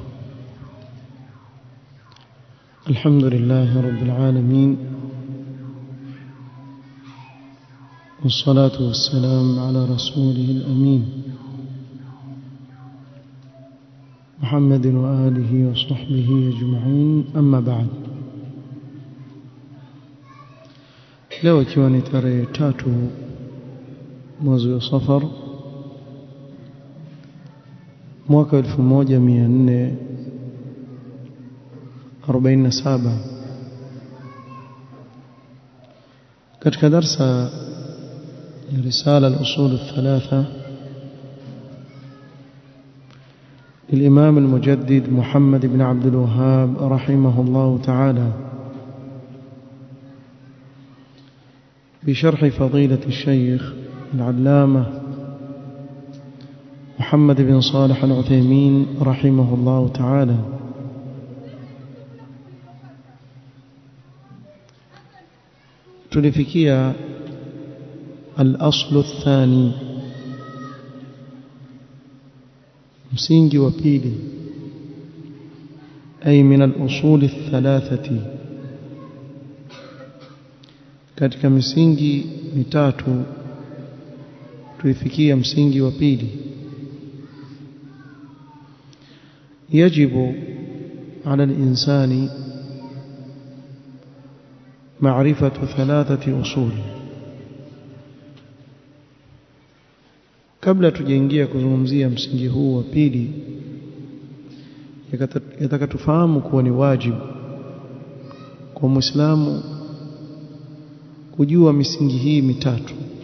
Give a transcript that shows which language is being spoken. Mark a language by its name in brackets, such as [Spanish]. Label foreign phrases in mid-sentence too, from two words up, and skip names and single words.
[Arabic] الحمد لله رب العالمين، والصلاة والسلام على رسوله الأمين محمد وآله وصحبه أجمعين. أما بعد، [Swahili] leo ikiwa ni tarehe 3 mwezi wa Safar mwaka 1447, katika darsa ya [Arabic] رسالة الأصول الثلاثة للإمام المجدد محمد بن عبد الوهاب رحمه الله تعالى، بشرح فضيلة الشيخ العلامة محمد بن صالح العثيمين رحمه الله تعالى. [Swahili] tulifikia [Arabic] الأصل الثاني, [Swahili] msingi wa pili, [Arabic] أي من الأصول الثلاثة, [Swahili] katika misingi mitatu tulifikia msingi wa pili. [Arabic] يجب على الإنسان معرفة 3 أصول. [Swahili] kabla tujaingia kuzungumzia msingi huu wa pili, yataka tufahamu kuwa ni wajibu kwa Muislamu kujua misingi hii mitatu.